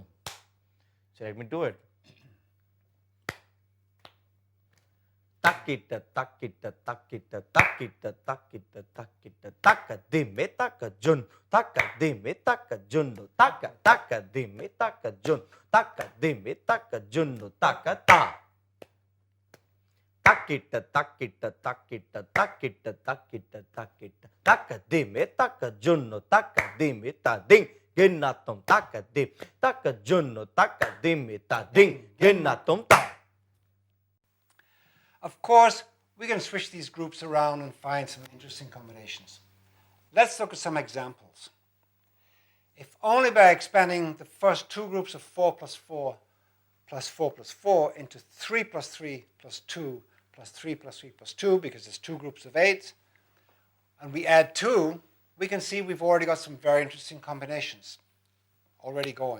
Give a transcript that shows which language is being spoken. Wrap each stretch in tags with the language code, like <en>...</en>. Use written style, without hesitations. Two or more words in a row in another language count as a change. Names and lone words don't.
<en>So let me do it. Takita, takita, takita, takita, takita, takita, taka dime taka jun, taka dime taka juno, taka, taka dime taka jun, taka dime taka juno, taka ta. Takita, takita, takita, takita, takita, takita, taka dime taka juno, taka dime ta ding ginatum, taka dim, taka juno, taka dime ta ding ginatum ta. Of course, we can switch these groups around and find some interesting combinations. Let's look at some examples. If only by expanding the first 2 groups of 4 plus 4 plus 4 plus 4 into 3 plus 3 plus 2 plus 3 plus 3 plus 2, because there's 2 groups of 8, and we add 2, we can see we've already got some very interesting combinations already going.</en>